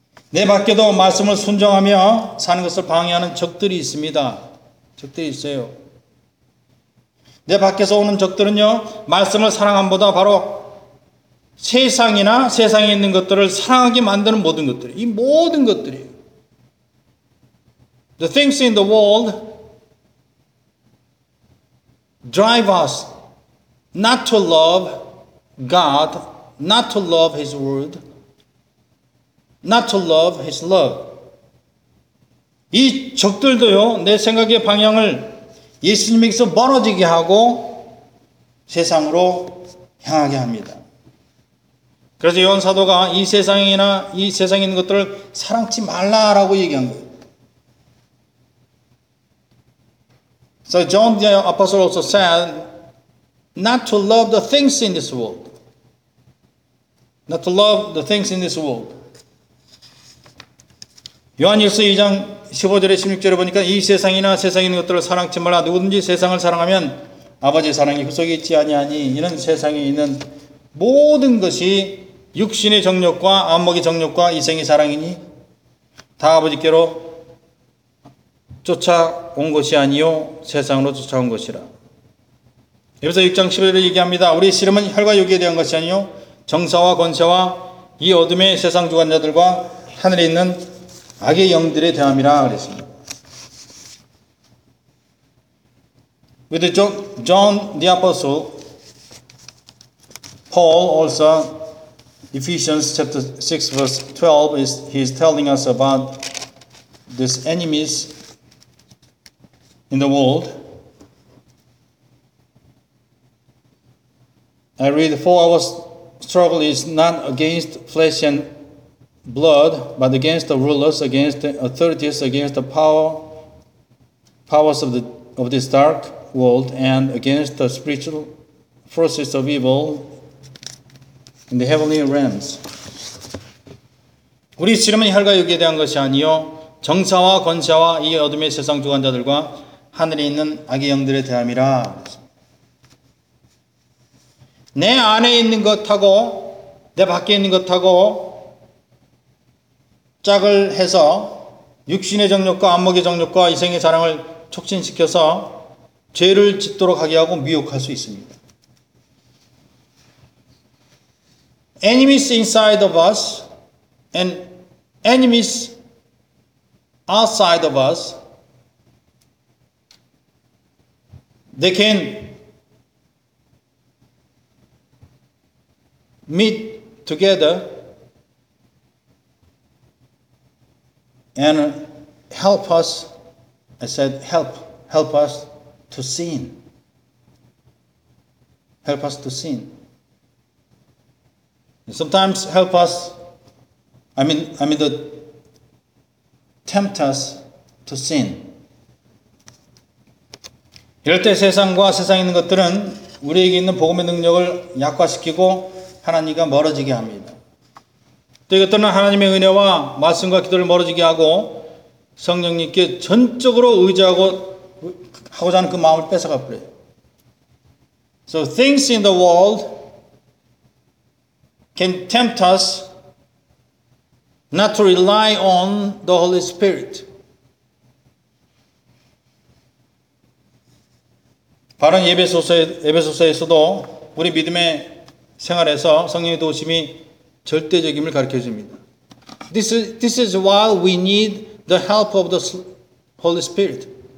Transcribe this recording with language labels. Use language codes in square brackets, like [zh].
[ko] 내 밖에도 말씀을 순종하며 사는 것을 방해하는 적들이 있습니다. 적들이 있어요. 내 밖에서 오는 적들은요, 말씀을 사랑함보다 바로 세상이나 세상에 있는 것들을 사랑하게 만드는 모든 것들이, 이 모든 것들이에요. [en] The things in the world drive us not to love God, not to love His word, not to love His love. [ko] 이 적들도요, 내 생각의 방향을 예수님에게서 멀어지게 하고 세상으로 향하게 합니다. 그래서 요한 사도가 이 세상이나 이 세상에 있는 것들을 사랑치 말라라고 얘기한 거예요. [en] So John the Apostle also said not to love the things in this world. Not to love the things in this world. [ko] 요한일서 2장 15절에 16절에 보니까 이 세상이나 세상에 있는 것들을 사랑치 말라. 누구든지 세상을 사랑하면 아버지의 사랑이 그 속에 있지 아니하니 이는 세상에 있는 모든 것이 육신의 정욕과 안목의 정욕과 이생의 사랑이니 다 아버지께로 쫓아온 것이 아니요 세상으로 쫓아온 것이라. 에베소서 6장 11절을 얘기합니다. 우리의 씨름은 혈과 육에 대한 것이 아니요 정사와 권세와 이 어둠의 세상 주관자들과 하늘에 있는 악의 영들에 대함이라 그랬습니다. [en] With John the Apostle, Paul also, Ephesians chapter 6 verse 12, he is telling us about these enemies in the world. I read, for our struggle is not against flesh and blood, but against the rulers, against the authorities, against the powers of this dark world, and against the spiritual forces of evil in the heavenly realms. [ko] 우리 씨름은 혈과 육에 대한 것이 아니요 정사와 권세와 이 어둠의 세상 주관자들과 하늘에 있는 악의 영들에 대함이라. 내 안에 있는 것하고 내 밖에 있는 것하고 짝을 해서 육신의 정욕과 안목의 정욕과 이생의 사랑을 촉진시켜서 죄를 짓도록 하게 하고 미혹할 수 있습니다. [en] Enemies inside of us and enemies outside of us, they can meet together and help us, I said, help us to sin. Help us to sin. And sometimes help us, I mean, tempt us to sin. [ko] 이럴 때 세상과 세상에 있는 것들은 우리에게 있는 복음의 능력을 약화시키고 하나님과 멀어지게 합니다. 또 이것들은 하나님의 은혜와 말씀과 기도를 멀어지게 하고 성령님께 전적으로 의지하고 하고자 하는 그 마음을 뺏어가 버려요. [en] So things in the world can tempt us not to rely on the Holy Spirit. [ko] 바로 에베소서에서도 우리 믿음의 생활에서 성령의 도우심이 절대적임을 가르쳐 줍니다. [en] This is why we need the help of the Holy Spirit.